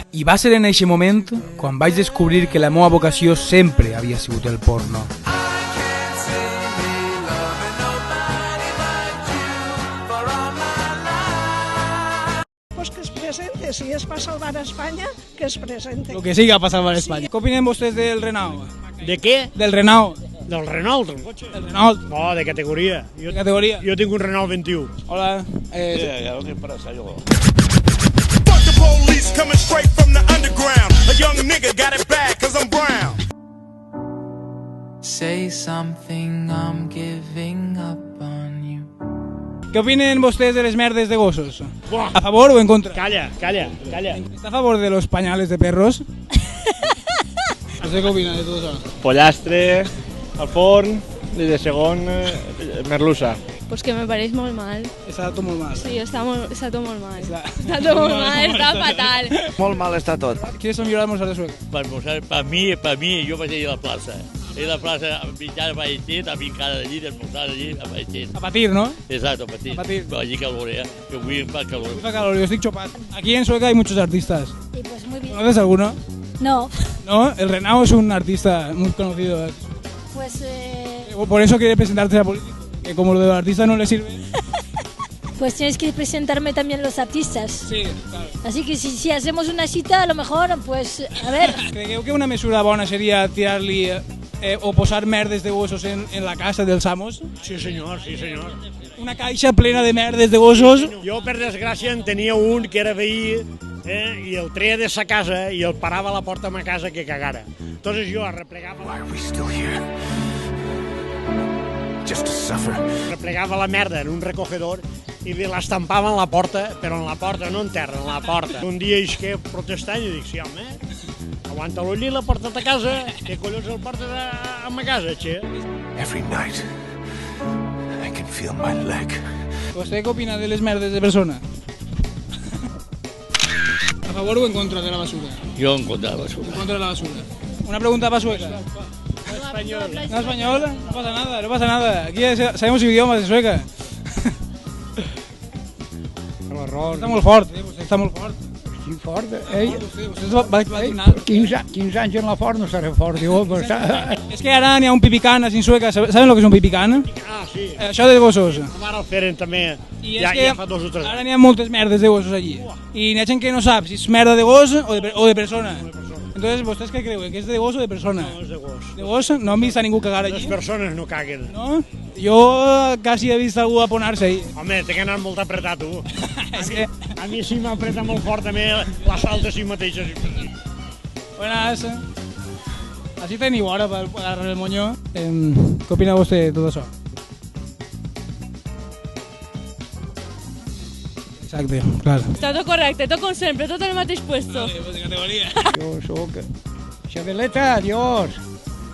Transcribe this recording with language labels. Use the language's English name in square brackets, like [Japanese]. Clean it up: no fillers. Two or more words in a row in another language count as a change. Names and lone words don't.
[Catalan] I va ser en aquest moment quan vaig descobrir que la meva vocació sempre havia sigut el porno. [Spanish] Pues que es presente, [Catalan] si és per salvar Espanya, [Spanish] que es presente. [Catalan] Lo que siga per salvar Espanya. Què opinen vostès del Renau? De què? Del Renau. Del Renault, del cotxe? Del Renault. No, de categoria. De categoria. Jo tinc un Renault 21. Hola. [Spanish] ¿Qué pasa yo? [English] Fuck the police coming straight from the underground. A young nigga got it bad cause I'm brown. Say something, I'm giving up on you. [Catalan] Què opinen vostès de les merdes de gossos? Buah. [Spanish] ¿A favor o en contra? [Catalan] Calla. [Spanish] ¿Está a favor de los pañales de perros? ¿Usted qué opina de todo eso? [Catalan] Pollastre, al forn i de segon merluza. Pues que me pareix molt mal. Està tot molt mal. Sí, està tot molt mal. Està tot molt mal, està fatal. Molt mal està tot. Quines són millors almorzars de Sueca? Per almorzar, per mi, jo vaig ir a la plaça. A la plaça, a mitjana a Vallechet, a fincar allí, d'almorzar allí, a Vallechet. A patir, ¿no? Exacto, a patir. A patir. Però allí calorea, que avui em fa calor. Fa calor, [Spanish] yo estoy chopat. Aquí en Sueca hay muchos artistas. Y pues muy bien. ¿Conoces alguno? No, No, el Renau es un artista muy conocido. pues Por eso quiere presentarse a político. Que como lo de los artistas no le sirve. Pues tienes que presentarme también los artistas. Sí, claro. Así que si hacemos una cita, a lo mejor, pues, a ver. [Catalan] Creieu que una mesura bona seria tirar-li o posar merdes de gossos en la casa dels amos? Sí, senyor, sí, senyor. Una caixa plena de merdes de gossos? Jo, per desgràcia, en tenia un que era veí i el treia de sa casa i el parava a la porta de ma casa que cagara. Entonces jo replegava... [English] Why are we still here? Just to suffer. [Catalan] Replegava la merda en un recogedor i l'estampava en la porta, però en la porta, no en terra, en la porta. Un dia isqué protestant i dic, sí, home, aguanta l'ull i la porta a casa, què collons el porta a ma casa, che? [English] Every night, I can feel my leg. [Catalan] ¿Vostè què opina de les merdes de persona? ¿A favor o en contra de la basura? Jo en contra de la basura. En contra de la basura. [Spanish] Una pregunta para Sueca. Español. ¿No español? No pasa nada, no pasa nada. Aquí sabemos idiomas de Sueca. [Catalan] Està molt fort, vostè està molt fort. Estic fort, Vostè va anar. 15 anys en la fort no seré fort, diu, però està... És que ara n'hi ha un pipicán a Sueca, ¿saben lo que és un pipicán? Ah, sí. Això de gossos. Ara el feren també, I ja és que fa 2 o 3 anys. ara n'hi ha moltes merdes de gossos allí. I n'hi ha gent que no sap si és merda de gos o de persona. Entonces, ¿vostès què creuen? Que és de gos o de persona? No, és de gos. De gos? No han vist a ningú cagar allí? Les persones no caguen. No? Jo quasi he vist algú aponar-se ahí. Home, té que anar molt apretat, tu. És que... A mi sí m'apreta molt fort també l'assalt de si mateixa. [Spanish] Buenas. [Catalan] Así teniu hora per agarrar el moño. Què opina vostè de tot això? Exacte, clar. Està tot correcte, tot com sempre, tot en el mateix puesto. De categoria. Jo sóc... Xabeleta, adiós.